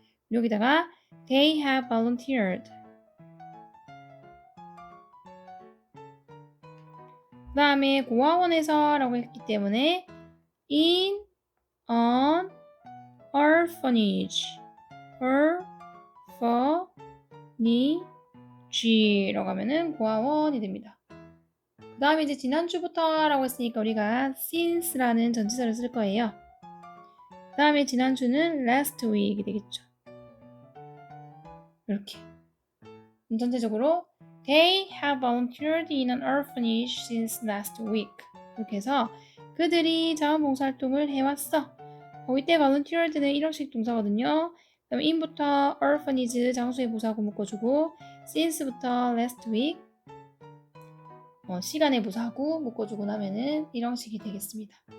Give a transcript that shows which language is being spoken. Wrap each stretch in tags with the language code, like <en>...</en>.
<ko>여기다가 they have volunteered 그 다음에 고아원에서 라고 했기 때문에 in an orphanage orphanage라고 하면은 고아원이 됩니다. 그 다음에 이제 지난주부터 라고 했으니까 우리가 since라는 전치사를 쓸 거예요. 그 다음에 지난주는 last week 이 되겠죠. 이렇게 전체적으로</ko> <en>They have volunteered in an orphanage since last week.</en> <ko>이렇게 해서 그들이 자원봉사활동을 해왔어. 이때 volunteered는 일형식 동사거든요. 그럼 in부터 orphanage 장소의 부사구 묶어주고 since부터 last week 시간의 부사구 묶어주고 나면은 일형식이 되겠습니다.</ko>